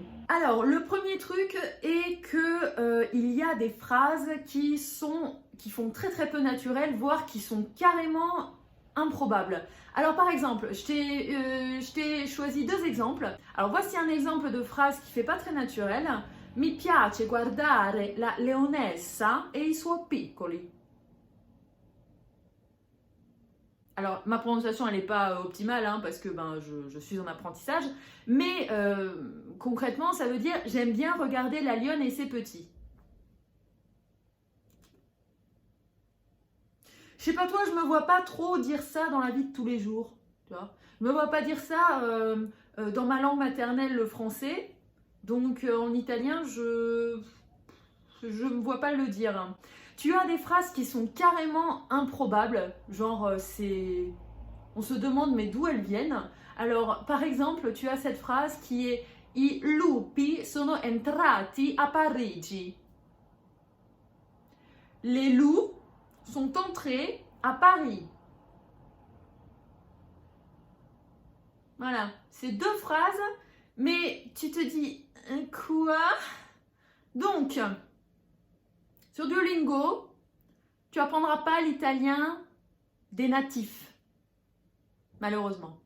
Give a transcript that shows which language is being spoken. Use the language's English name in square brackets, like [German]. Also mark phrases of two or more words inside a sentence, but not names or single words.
[French] Alors, le premier truc est que il y a des phrases qui font très très peu naturel, voire qui sont carrément improbables. Alors par exemple, je t'ai choisi 2 exemples. Alors voici un exemple de phrase qui fait pas très naturel. [Italian] Mi piace guardare la leonessa e i suoi piccoli. [French] Alors, ma prononciation, elle n'est pas optimale, hein, parce que je suis en apprentissage. Mais concrètement, ça veut dire « j'aime bien regarder la lionne et ses petits ». Je sais pas toi, je me vois pas trop dire ça dans la vie de tous les jours. Tu vois, je me vois pas dire ça dans ma langue maternelle, le français. Donc, en italien, je me vois pas le dire, hein. Tu as des phrases qui sont carrément improbables, genre on se demande mais d'où elles viennent. Alors par exemple, tu as cette phrase qui est [Italian] I lupi sono entrati a Parigi. [French] Les loups sont entrés à Paris. Voilà, c'est 2 phrases, mais tu te dis quoi? Donc, sur Duolingo, tu n'apprendras pas l'italien des natifs, malheureusement.